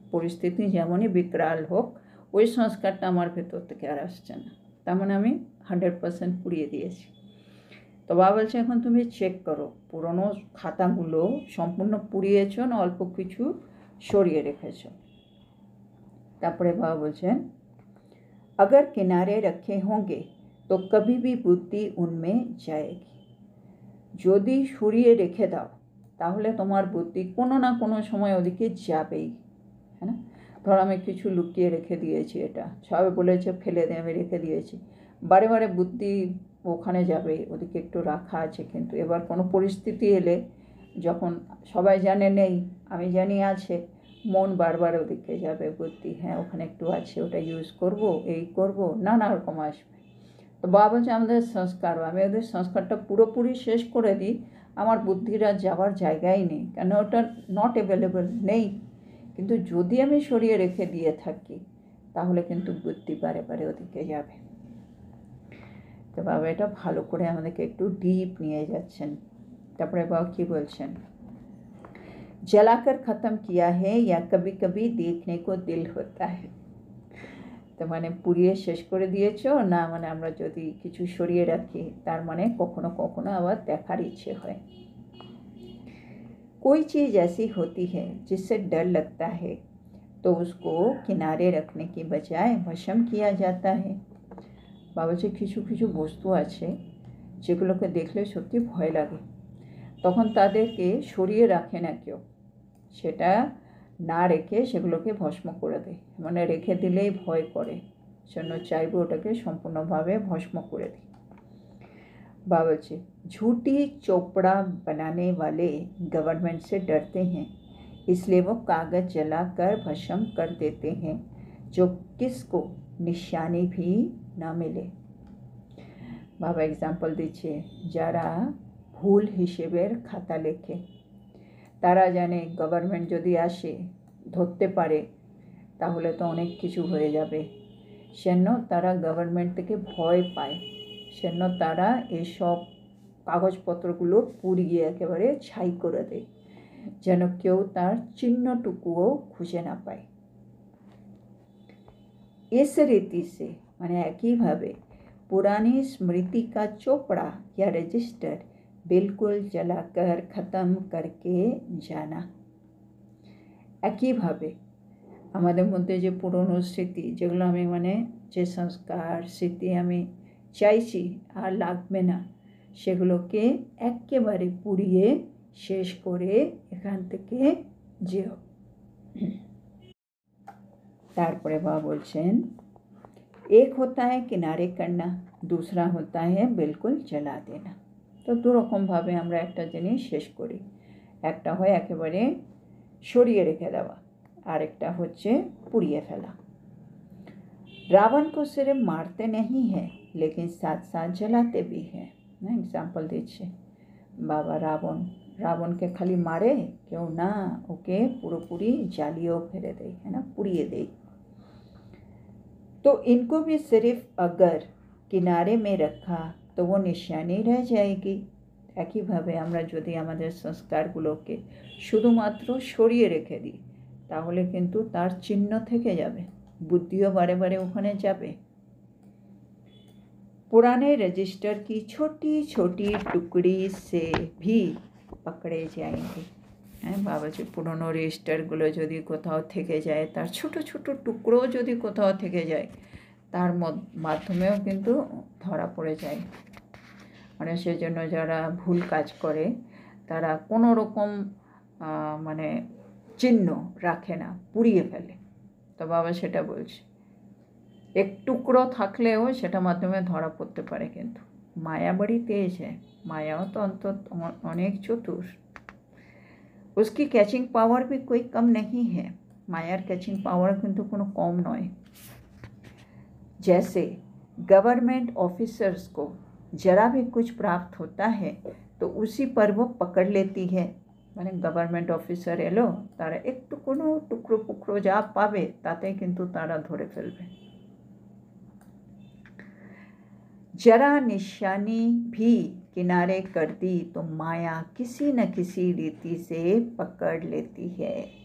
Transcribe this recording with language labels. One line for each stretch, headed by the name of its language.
Bangla: পরিস্থিতি যেমনই বিকরাল হোক, ওই সংস্কারটা আমার ভেতর থেকে আর আসছে না, তার মানে আমি 100% পুড়িয়ে দিয়েছি। তো বাবা বলছে এখন তুমি চেক করো পুরনো খাতাগুলো সম্পূর্ণ পুড়িয়েছো না অল্প কিছু সরিয়ে রেখেছো। তারপরে বাবা বলছেন
Hindi: अगर किनारे रखे होंगे तो कभी भी बुद्धि उनमें जाएगी।
Bangla: যদি সরিয়ে রেখে দাও তাহলে তোমার বুদ্ধি কোনো না কোনো সময় ওদিকে যাবেই, হ্যাঁ না? ধর আমি কিছু লুকিয়ে রেখে দিয়েছি, এটা সবাই বলেছে ফেলে দে, আমি রেখে দিয়েছি, বারে বারে বুদ্ধি ওখানে যাবে, ওদিকে একটু রাখা আছে, কিন্তু এবার কোনো পরিস্থিতি এলে যখন সবাই জানে নেই, আমি জানি আছে, মন বারবার ওদিকে যাবে, বুদ্ধি হ্যাঁ ওখানে একটু আছে, ওটা ইউজ করব, এই করব, নানা রকম আসবে। তো বাবা বলছে আমাদের সংস্কার, আমি ওদের সংস্কারটা পুরোপুরি শেষ করে দিই, আমার বুদ্ধির আর যাওয়ার জায়গাই নেই, কেন ওটা নট অ্যাভেলেবল নেই। কিন্তু যদি আমি সরিয়ে রেখে দিয়ে থাকি তাহলে কিন্তু বুদ্ধি বারে বারে ওদিকে যাবে। তো বাবা এটা ভালো করে আমাদেরকে একটু ডিপ নিয়ে যাচ্ছেন। তারপরে বাবা কি বলছেন,
Hindi: जलाकर ख़त्म किया है या कभी कभी देखने को दिल होता है।
Bangla: তো মানে পুড়িয়ে শেষ করে দিয়েছো না, মানে আমরা যদি কিছু সরিয়ে রাখি তার মানে কখনো কখনো আবার দেখার ইচ্ছে হয়।
Hindi: कोई चीज़ ऐसी होती है जिससे डर लगता है तो उसको किनारे रखने की बजाय भस्म किया जाता है।
Bangla: বাবা যে কিছু কিছু বস্তু আছে যেগুলোকে দেখলে সত্যি ভয় লাগে, তখন তাদেরকে সরিয়ে রাখে না কেউ, সেটা না রেখে সেগুলোকে ভস্ম করে দেয়, মানে রেখে দিলেই ভয় করে, সেজন্য চাইবে ওটাকে সম্পূর্ণভাবে ভস্ম করে দিই।
Hindi: बाबा बच्चे झूठी चोपड़ा बनाने वाले गवर्नमेंट से डरते हैं, इसलिए वो कागज़ जलाकर भस्म कर देते हैं जो किसको निशानी भी ना मिले। बाबा एग्जाम्पल दीजिए,
Bangla: যারা ভুল হিসেবের খাতা লেখে, তারা জানে গভর্নমেন্ট যদি আসে ধরতে পারে তাহলে তো অনেক কিছু হয়ে যাবে, সেজন্য তারা গভর্নমেন্ট থেকে ভয় পায়, সেজন্য তারা এসব কাগজপত্রগুলো পুড়িয়ে একেবারে ছাই করে দেয়, যেন কেউ তার চিহ্নটুকুও খুঁজে না পায়।
Hindi: इस रीति से
Bangla: মানে একইভাবে
Hindi: पुरानी स्मृति का चोपड़ा या रजिस्टर बिल्कुल जलाकर ख़त्म करके जाना।
Bangla: একইভাবে আমাদের মধ্যে যে পুরনো স্মৃতি, যেগুলো আমি মানে যে সংস্কার স্মৃতি আমি চাইছি আর লাগবে না, সেগুলোকে একেবারে পুড়িয়ে শেষ করে এখান থেকে যেও। তারপরে বাবা বলছেন,
Hindi: एक होता है किनारे करना, दूसरा होता है बिल्कुल जला देना।
Bangla: তো দুরকমভাবে আমরা একটা জিনিস শেষ করি, একটা হয় একেবারে সরিয়ে রেখে দেওয়া, আরেকটা হচ্ছে পুড়িয়ে ফেলা।
Hindi: रावण को सिर्फ मारते नहीं है लेकिन साथ साथ जलाते भी हैं।
Bangla: না এক্সাম্পল দিচ্ছে বাবা, রাবণকে খালি মারে কেউ না, ওকে পুরোপুরি জ্বালিয়েও ফেলে দেয়,
Hindi: है ना,
Bangla: পুড়িয়ে দেয়।
Hindi: तो इनको भी सिर्फ अगर किनारे में रखा तो वो निशानी रह जाएगी।
Bangla: একইভাবে আমরা যদি আমাদের সংস্কারগুলোকে শুধুমাত্র সরিয়ে রেখে দিই তাহলে কিন্তু তার চিহ্ন থেকে যাবে, বুদ্ধিও বারে বারে ওখানে যাবে।
Hindi: पुराने रजिस्टर की छोटी छोटी टुकड़ी से भी पकड़े जाएंगे।
Bangla: হ্যাঁ, বাবা যে পুরনো রেজিস্টারগুলো যদি কোথাও থেকে যায়, তার ছোট ছোট টুকরো যদি কোথাও থেকে যায়, তার মাধ্যমেও কিন্তু ধরা পড়ে যায়। মানে সেজন্য যারা ভুল কাজ করে তারা কোনো রকম মানে চিহ্ন রাখে না, পুড়িয়ে ফেলে। তো বাবা সেটা বলছে, এক টুকরো থাকলেও সেটা মাধ্যমে ধরা পড়তে পারে। কিন্তু মায়া বড়ি তেজ है, মায়াও তো অন্তত অনেক চতুর।
Hindi: उसकी कैचिंग पावर भी कोई कम नहीं है,
Bangla: मायार कैचिंग पावर কিন্তু কোনো কম নয়।
Hindi: जैसे गवर्नमेंट ऑफिसर्स को जरा भी कुछ प्राप्त होता है तो उसी पर वो पकड़ लेती है।
Bangla: মানে গভর্নমেন্ট অফিসার এলো, তারা একটু কোনো টুকরো পুকরো যা পাবে তাতে কিন্তু তারা ধরে ফেলবে।
Hindi: जरा निशानी भी किनारे कर दी तो माया किसी न किसी रीति से पकड़ लेती है।